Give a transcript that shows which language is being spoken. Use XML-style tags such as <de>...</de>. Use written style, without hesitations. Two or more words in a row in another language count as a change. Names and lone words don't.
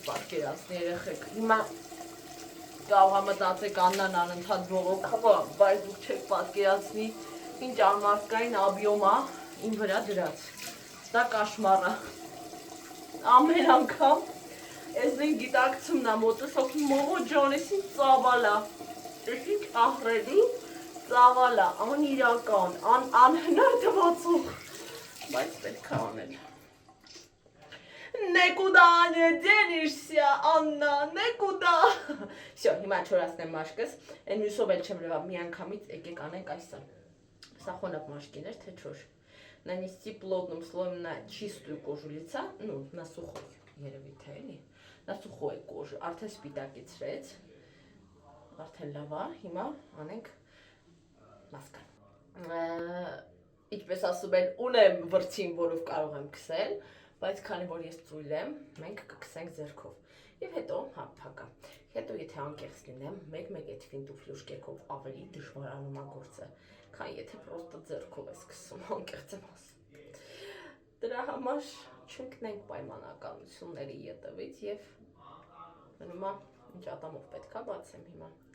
<hy>պատկերացնի երեխեք։ Հիմա կարող մտածեք Աննան անընդհատ բողոքում է, բայց դուք չեք պատկերացնի ինչ անմարդկային աբյոմ է իմ վրա դրած։ Դա կաշմար է։ Ամեն անգամ Էսնին գիտակցումն է մոտս հոգի մողո ջան, ես ինչ ծավալ է։ Ես ինչ ահռելի ծավալ է, անիրական, անհնար թվացող, բայց պետք է անել։</hy> <ru>Некуда не денешься, Աննա, некуда։ Всё,</ru> <hy>հիմա չորացնեմ մաշկս, այն մյուսով էլ չեմ լվա, մի անգամից եկեք անենք այսը։ Սա խոնավ մաշկին էր, թե չոր։ Нанести</hy> <ru>плотным слоем на чистую кожу лица, ну, на сухой,</ru> <hy>երևի թե էլի,</hy> <ru>на сухой кожу,</ru> <hy>արդեն սպիտակեցրեց, արդեն լավ է, հիմա անենք մասկան։ Ինչպես ասում են, ունեմ վրձին, որով կարող եմ քսել, բայց քանի որ ես ծույլ եմ, մենք կքսենք ձեռքով։ Եվ հետո, հա, փակա։ Հետո եթե անկեղծ լինեմ, մեկ-մեկ այդ ֆինտուֆլյուշ կերքով ավելի դժվարանում է գործը, քան եթե պրոստը ձեռքով ես քսում, անկեղծ եմ ասում։ Դրա համար չընկնենք պայմանականությունների ետևից եւ մնում է ինչ ատամով պետք է բացեմ հիմա։</hy>